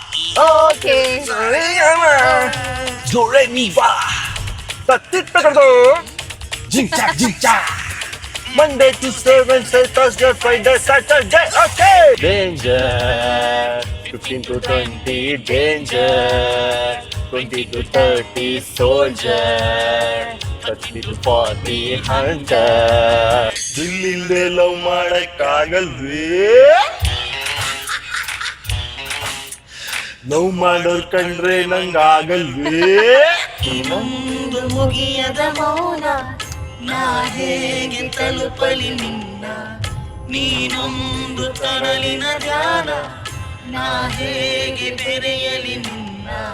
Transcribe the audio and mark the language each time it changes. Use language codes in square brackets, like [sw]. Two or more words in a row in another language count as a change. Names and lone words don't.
[en] ಓಕೆ ಜೋರೆ ಮೀ ವಾ ತತ್ತಿಟ್ಟಕದು ಜಿಂಚಾಕ್ ಜಿಂಚಾಕ್ Monday, Tuesday, Wednesday, Thursday, Friday, Saturday, okay! Danger, 15 to 20, danger, 20 to 30, soldier, 30 to 40, hunter. [kn] ದಿಲ್ಲಿಂದೆ ಲವ್ ಮಾಡಕ್ಕಾಗಲ್ವೇ ಲವ್ ಮಾಡೋರ್ ಕಂಡ್ರೆ ನಂಗಾಗಲ್ವೇ ಇನ್ನೊಂದು ಮುಗಿಯದ ಮೌನ ನಾ ಹೇಗೆ ತಲುಪಲಿ ನಿನ್ನ ನೀನೊಂದು ಕಡಲಿನ ಧ್ಯಾನ ನಾ ಹೇಗೆ ಬೆರೆಯಲಿ ನಿನ್ನ